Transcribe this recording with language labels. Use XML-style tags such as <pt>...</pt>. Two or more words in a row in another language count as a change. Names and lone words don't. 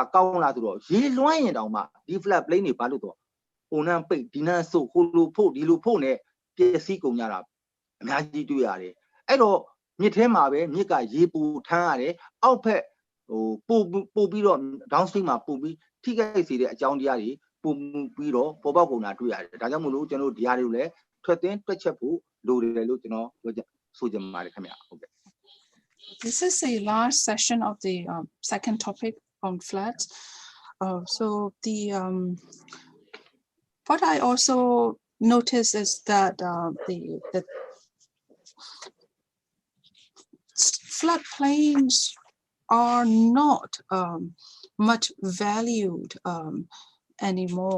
<my>ကောင်းလာဆိုတော့ရေလွှမ်းရင်တောင်မှဒီ</my> <en>flat plane</en> <my>တွေဘာလို့တော့ဟိုနန်းပိတ်ဒီနန်းဆုပ်ဟိုလိုဖို့ဒီလိုဖို့နဲ့ပျက်စီးကုန်ကြတာအများကြီးတွေ့ရတယ်အဲ့တော့မြစ်ထဲမှာပဲမြစ်ကရေပူထမ်းရတယ်အောက်ဖက်ပို့ပြီးတော့ downstream မှာပို့ပြီးထိခိုက်စေတဲ့အကြောင်းတရားတွေပို့ပြီးတော့ပေါ်ပေါက်ကုန်တာတွေ့ရတယ်ဒါကြောင့်မို့လို့ကျွန်တော်တို့ဒီဟာတွေကိုလည်းထွက်သိမ်းတွက်ချက်ဖို့လိုတယ်လို့ကျွန်တော်ပြောချက်ဆိုချင်ပါတယ်ခင်ဗျဟုတ်ကဲ့</my> <en>This is the last session of the second topic on floods. So the what I also noticed is that the floodplains are not much valued anymore.</en>